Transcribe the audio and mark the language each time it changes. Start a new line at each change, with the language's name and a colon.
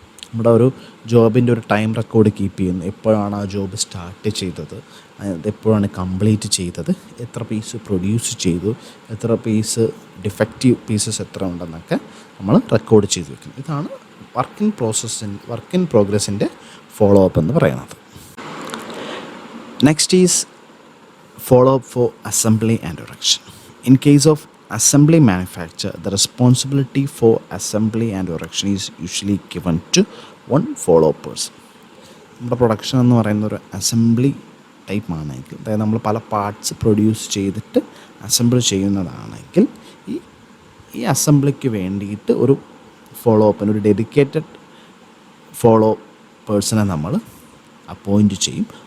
Malayalam: നമ്മുടെ ഒരു ജോബിൻ്റെ ഒരു ടൈം റെക്കോർഡ് കീപ്പ് ചെയ്യുന്നു. എപ്പോഴാണ് ആ ജോബ് സ്റ്റാർട്ട് ചെയ്തത്, എപ്പോഴാണ് കംപ്ലീറ്റ് ചെയ്തത്, എത്ര പീസ് പ്രൊഡ്യൂസ് ചെയ്തു, എത്ര പീസ് ഡിഫക്റ്റീവ് പീസസ് എത്ര ഉണ്ടെന്നൊക്കെ നമ്മൾ റെക്കോർഡ് ചെയ്ത് വെക്കുന്നു. ഇതാണ് വർക്ക് ഇൻ പ്രോഗ്രസിൻ്റെ ഫോളോ അപ്പ് എന്ന് പറയുന്നത്.
English: Next is follow up for assembly and erection. In case of assembly manufacture, the responsibility for assembly and erection is usually given to one follow-up person.
Malayalam: നമ്മുടെ production എന്ന് പറയുന്ന ഒരു assembly type ആണെങ്കിൽ, അതായത് നമ്മൾ പല പാർട്സ് പ്രൊഡ്യൂസ് ചെയ്തിട്ട് assemble ചെയ്യുന്നതാണെങ്കിൽ ഈ അസംബ്ലിക്ക് വേണ്ടിയിട്ട് ഒരു ഫോളോ അപ്പിന് ഒരു ഡെഡിക്കേറ്റഡ് ഫോളോ പേഴ്സണെ നമ്മൾ അപ്പോയിൻറ്റ് ചെയ്യും.